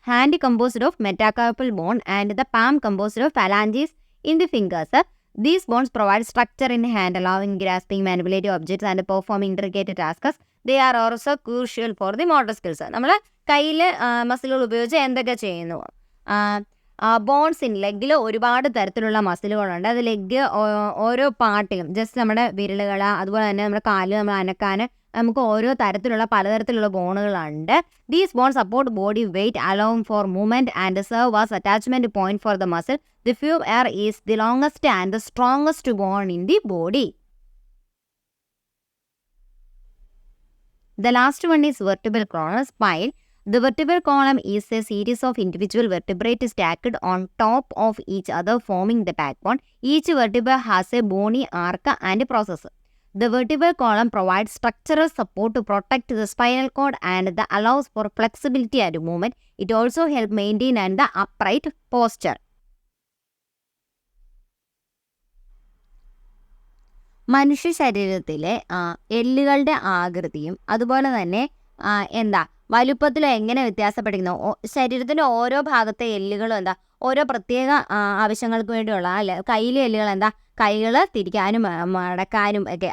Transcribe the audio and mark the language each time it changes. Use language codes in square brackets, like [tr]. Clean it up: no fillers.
[en] Hand composed of metacarpal bone and the palm composed of phalanges in the fingers. These bones provide structure in hand, allowing grasping, manipulating objects and performing intricate tasks. They are also crucial for the motor skills. [ml] നമ്മൾ കയ്യിൽ മസിലുകൾ ഉപയോഗിച്ച് എന്തൊക്കെ ചെയ്യുന്നു? [en] bones in ലെഗിൽ [ml] ഒരുപാട് തരത്തിലുള്ള മസിലുകളുണ്ട്. അത് leg ഓരോ പാർട്ടിലും just നമ്മുടെ വിരലുകൾ, അതുപോലെ തന്നെ നമ്മുടെ കാല് നമ്മൾ അനക്കാൻ നമുക്ക് ഓരോ തരത്തിലുള്ള പലതരത്തിലുള്ള ബോണുകളുണ്ട്. [en] These bone support body weight, along for movement and serve as attachment point for the muscle. The femur is the longest and the strongest bone in the body. The last one is vertebral column, spine. The vertebral column is a series of individual vertebrae stacked on top of each other, forming the backbone. Each vertebra has a bony arc and processor. The vertebral column provides structural support to protect the spinal cord and that allows for flexibility and movement. It also helps maintain and the upright posture. [ml] മനുഷ്യ ശരീരത്തിലെ എല്ലുകളുടെ ആകൃതിയും അതുപോലെ തന്നെ വലുപ്പത്തിലും എങ്ങനെ വ്യത്യാസപ്പെട്ടിരിക്കുന്നു? ശരീരത്തിൻ്റെ ഓരോ ഭാഗത്തെ എല്ലുകളും ഓരോ പ്രത്യേക ആവശ്യങ്ങൾക്ക് വേണ്ടിയുള്ള കയ്യിലെ എല്ലുകൾ കൈകൾ തിരിക്കാനും മടക്കാനും ഒക്കെ.